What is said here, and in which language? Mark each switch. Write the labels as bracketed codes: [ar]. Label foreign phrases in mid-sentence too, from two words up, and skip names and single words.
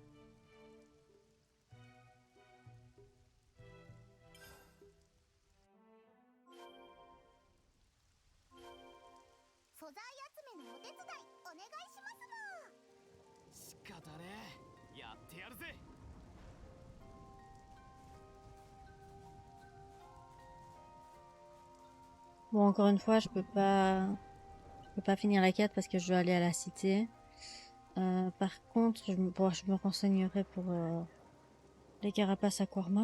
[ja] 素材集めのお手伝いお願いします仕方ねえ、やってやるぜ。 [fr] Bon, encore une fois, je peux pas finir la quête parce que je dois aller à la cité. Par contre, je me renseignerai pour les carapaces Aquarma.